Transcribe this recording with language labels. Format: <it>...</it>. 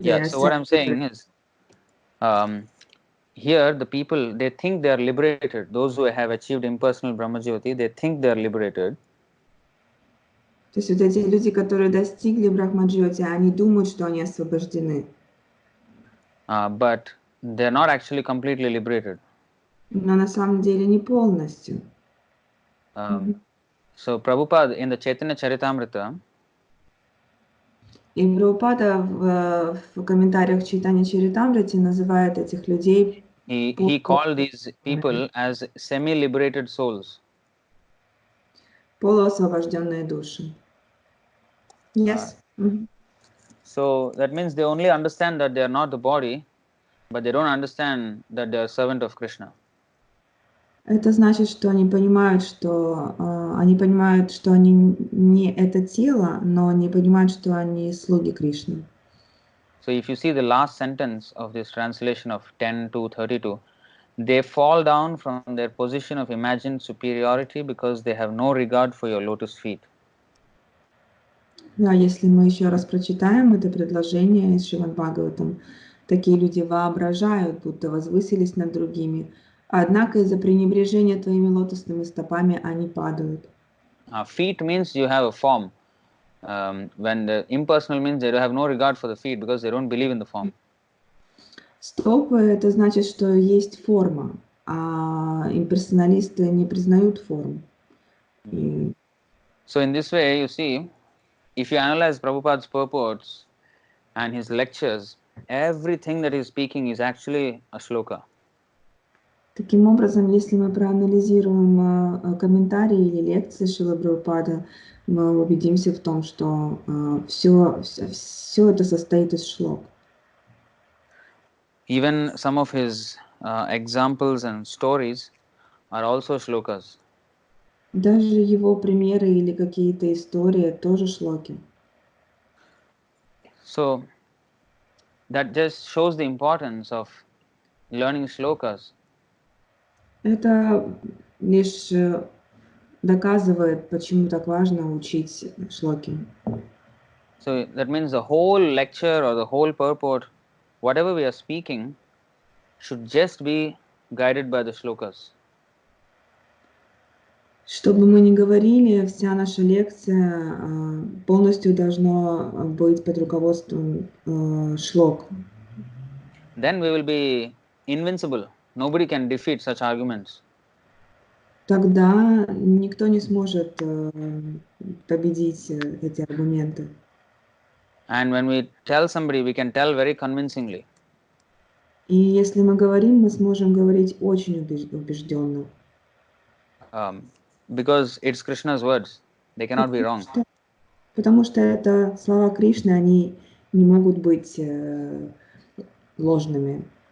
<en>So what I'm saying is, here the people, they think they are liberated. Those who have achieved impersonal Brahmajyoti, they think they are liberated.</en> <ru>То есть вот эти люди, которые достигли Брахмаджьоти, они думают, что они освобождены.</ru> <en>But they're not actually completely liberated.</en> <ru>Но на самом деле не полностью.</ru> <en>So Prabhupada in the Chaitanya Charitamrita,</en> <ru>и Прабхупада в комментариях Чайтанья Чаритамрити называет этих людей</ru> <en>he called these people as semi-liberated souls.</en> <ru>Полуосвобожденные души.</ru> <en>Yes. Мгм. So that means they only understand that they are not the body, but they don't understand that they are servant of Krishna.</en> <ru>Это значит, что они понимают, что они не это тело, но не понимают, что они слуги Кришны.</ru> <en>So if you see the last sentence of this translation of 10 to 32, they fall down from their position of imagined superiority because they have no regard for your lotus feet.</en> <ru>Да, если мы еще раз прочитаем это предложение из Шримад Бхагаватам, такие люди воображают, будто возвысились над другими, однако из-за пренебрежения твоими лотосными стопами они падают.</ru> <en>Feet means you have a form. When the impersonal means they have no regard for the feet because they don't believe in the form.</en> <ru>Стопы — это значит, что есть форма, а имперсоналисты не признают форму. И</ru> <en>So in this way, you see, if you analyze Prabhupada's purports and his lectures, everything that he's speaking is actually a shloka.</en> <ru>таким образом, если мы проанализируем комментарии или лекции Шрилы Прабхупады, мы убедимся в том, что все это состоит из шлок.</ru> <en>Even some of his examples and stories are also shlokas.</en> <ru>Даже его примеры или какие-то истории тоже шлоки.</ru> <en>So that just shows the importance of learning shlokas.</en> <ru>Это лишь доказывает, почему так важно учить шлоки.</ru> <en>So that means the whole lecture or the whole purport, whatever we are speaking, should just be guided by the shlokas.</en> <ru>Что бы мы ни говорили, вся наша лекция полностью должна быть под руководством шлок.</ru> <en>Then we will be invincible. Nobody can defeat such arguments.</en> <ru>Тогда никто не сможет победить эти аргументы.</ru> <en>And when we tell somebody, we can tell very convincingly.</en> <ru>И если мы говорим, мы сможем говорить очень убежденно.</ru> <en>Because it's Krishna's words. They cannot be wrong.</en> <ru>Потому что это слова Кришны, они не могут быть ложными.</ru>